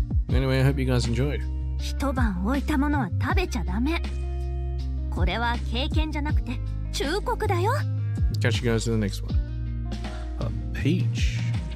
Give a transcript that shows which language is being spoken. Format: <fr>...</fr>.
<en>Anyway, I hope you guys enjoyed.</en> <ja>一晩置いたものは食べちゃダメ。これは経験じゃなくて忠告だよ。</ja> <en>Catch you guys in the next one. A page.</en>